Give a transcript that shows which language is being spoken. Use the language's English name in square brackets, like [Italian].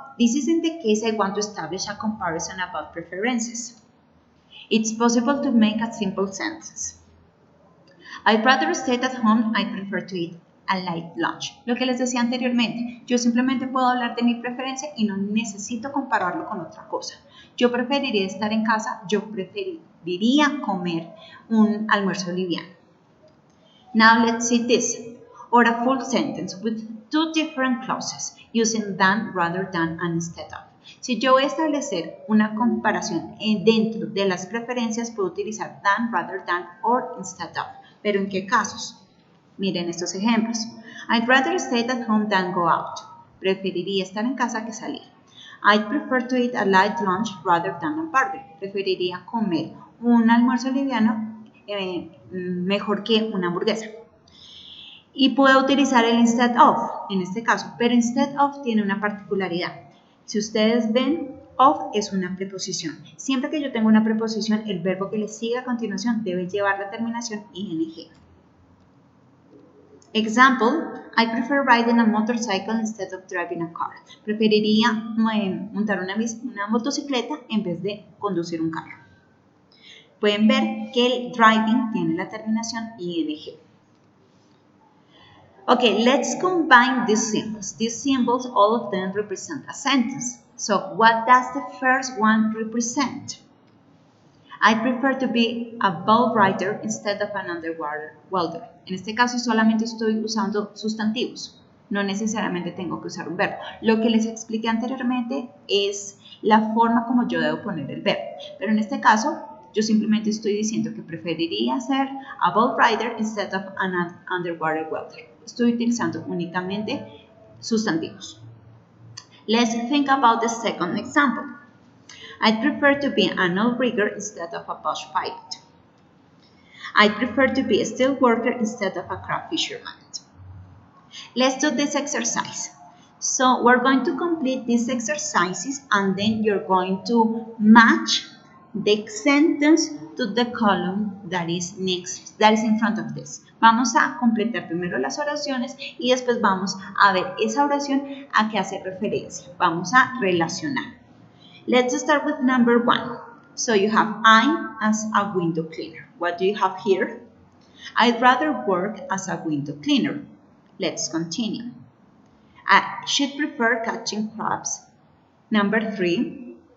[English] This is in the case I want to establish a comparison about preferences. It's possible to make a simple sentence. I'd rather stay at home, I prefer to eat a light lunch. [Spanish] Lo que les decía anteriormente, yo simplemente puedo hablar de mi preferencia y no necesito compararlo con otra cosa. Yo preferiría estar en casa, yo preferiría comer un almuerzo liviano. [English] Now let's see this, or a full sentence with two different clauses, using than, rather than, and instead of. [Spanish] Si yo voy a establecer una comparación dentro de las preferencias, puedo utilizar than, rather than, or instead of. ¿Pero en qué casos? Miren estos ejemplos. [English] I'd rather stay at home than go out. [Spanish] Preferiría estar en casa que salir. [English] I'd prefer to eat a light lunch rather than a burger. [Spanish] Preferiría comer un almuerzo liviano mejor que una hamburguesa. Y puedo utilizar el instead of en este caso, pero instead of tiene una particularidad. Si ustedes ven, of es una preposición. Siempre que yo tengo una preposición, el verbo que le sigue a continuación debe llevar la terminación ing. [English] Example, I prefer riding a motorcycle instead of driving a car. [Spanish] Preferiría montar una motocicleta en vez de conducir un carro. Pueden ver que el driving tiene la terminación ing. [English] Okay, let's combine these symbols. These symbols, all of them represent a sentence. So, what does the first one represent? I prefer to be a boat rider instead of an underwater welder. [Spanish] En este caso solamente estoy usando sustantivos. No necesariamente tengo que usar un verbo. Lo que les expliqué anteriormente es la forma como yo debo poner el verbo. Pero en este caso, yo simplemente estoy diciendo que preferiría ser [English] a boat rider instead of an underwater welder. [Spanish] Estoy utilizando únicamente sustantivos. [English] Let's think about the second example. I'd prefer to be an oil rigger instead of a bush pilot. I'd prefer to be a steel worker instead of a crab fisherman. Let's do this exercise. So we're going to complete these exercises and then you're going to match the sentence to the column that is in front of this. [Spanish] Vamos a completar primero las oraciones y después vamos a ver esa oración a qué hace referencia. Vamos a relacionar. [English] Let's start with number 1. So you have I as a window cleaner. What do you have here? I'd rather work as a window cleaner. Let's continue. I should prefer catching crabs. Number 3.